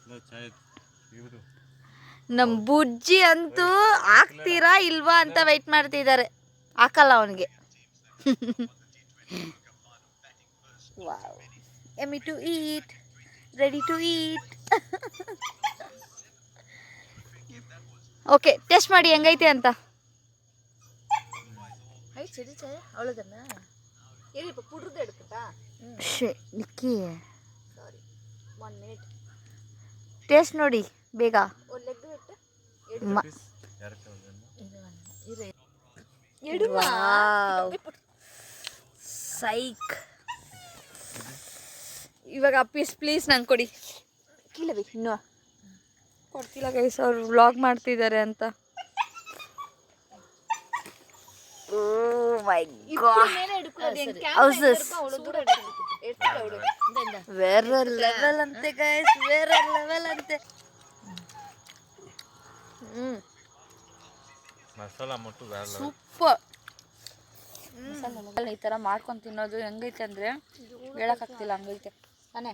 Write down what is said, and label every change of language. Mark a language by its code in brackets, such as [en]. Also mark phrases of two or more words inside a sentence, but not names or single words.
[kn] ನಮ್ಮ ಬುಜ್ಜಿ ಅಂತೂ ಹಾಕ್ತೀರಾ ಇಲ್ವಾ ಅಂತ ವೆಯ್ಟ್ ಮಾಡ್ತಿದ್ದಾರೆ, ಹಾಕಲ್ಲ ಅವನಿಗೆ. [en] wow, emmi to eat, ready to eat. [kn] ಓಕೆ, ಟೆಸ್ಟ್ ಮಾಡಿ ಹೆಂಗೈತೆ ಅಂತ. [ta] அவ்வளோதானே? ஏறி இப்போ புடுறது எடுக்கட்டா? [kn] ನಿಕ್ಕಿ, [en] சாரி, 1 minute. [kn] ಟೇಸ್ಟ್ ನೋಡಿ ಬೇಗ. [ta] ஒரு லெக் விட்டு எடுமா. [kn] ಸೈಕ್. ಇವಾಗ [en] piece please [kn] ನಂಗೆ ಕೊಡಿ. [ta] கீழே வை. [kn] ಇನ್ನೂ ಕೊಡ್ತಿಲ್ಲ ಗೈಸ್, ಅವ್ರು ವ್ಲಾಗ್ ಮಾಡ್ತಿದ್ದಾರೆ ಅಂತ. [en] Oh my god. [kn] ಬೇರೆ ಲೆವೆಲ್ ಅಂತೆ ಗೈಸ್, ಬೇರೆ ಲೆವೆಲ್ ಅಂತೆ. ಮಸಾಲ ಮಟ್ಟು ಸೂಪರ್. ಈ ಥರ ಮಾಡ್ಕೊಂಡು ತಿನ್ನೋದು ಹೆಂಗೈತೆ ಅಂದರೆ ಹೇಳೋಕ್ಕಾಗ್ತಿಲ್ಲ, ಹಂಗೈತೆ ತಾನೇ.